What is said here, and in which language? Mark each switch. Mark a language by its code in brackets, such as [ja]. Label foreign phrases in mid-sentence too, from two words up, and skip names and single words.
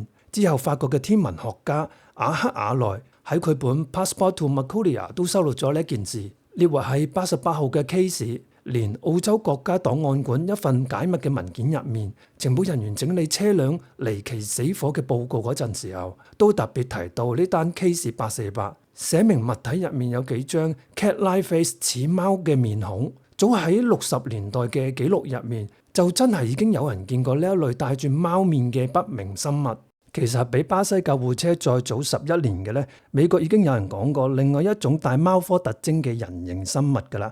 [yue] 之後法國嘅天文學家阿克雅內喺佢本 Passport to Marcuria 都收錄咗呢件事，列為係88號嘅 case。連澳洲國家檔案館一份解密嘅文件入面，情報人員整理車輛離奇死火嘅報告嗰陣時候，都特別提到呢單 case 848，寫明物體入面有幾張 [en] cat-like face [yue] 似貓嘅面孔。早喺60年代嘅記錄入面，就真係已經有人見過呢一類帶住貓面嘅不明生物。其實比巴西救護車再早11年嘅呢，美國已經有人講過另外一種帶貓科特徵嘅人形生物㗎啦。